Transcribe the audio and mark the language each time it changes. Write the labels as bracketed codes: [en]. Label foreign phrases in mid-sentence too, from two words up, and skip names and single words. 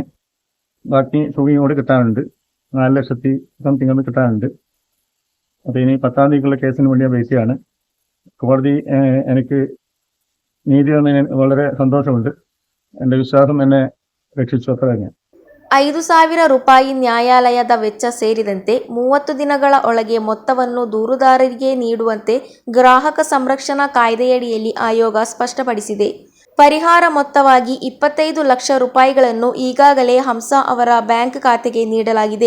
[ml] ബാക്കി തുകയും കൂടി കിട്ടാനുണ്ട്. 4 ലക്ഷത്തി സംതിങ് കിട്ടാനുണ്ട്. അപ്പോൾ ഇനി 10-ാം തീയതിക്കുള്ള കേസിന് വേണ്ടി വെയിറ്റ് ചെയ്യാണ്. കോടതി എനിക്ക് നീതി തന്നതിന് വളരെ സന്തോഷമുണ്ട്. എൻ്റെ വിശ്വാസം എന്നെ രക്ഷിച്ചു. അത്ര തന്നെ. [kn] 5,000 ರೂಪಾಯಿ ನ್ಯಾಯಾಲಯದ ವೆಚ್ಚ ಸೇರಿದಂತೆ 30 ದಿನಗಳ ಒಳಗೆ ಮೊತ್ತವನ್ನು ದೂರುದಾರರಿಗೆ ನೀಡುವಂತೆ ಗ್ರಾಹಕ ಸಂರಕ್ಷಣಾ ಕಾಯ್ದೆಯಡಿಯಲ್ಲಿ ಆಯೋಗ ಸ್ಪಷ್ಟಪಡಿಸಿದೆ. ಪರಿಹಾರ ಮೊತ್ತವಾಗಿ 25 ಲಕ್ಷ ರೂಪಾಯಿಗಳನ್ನು ಈಗಾಗಲೇ ಹಂಸಾ ಅವರ ಬ್ಯಾಂಕ್ ಖಾತೆಗೆ ನೀಡಲಾಗಿದೆ.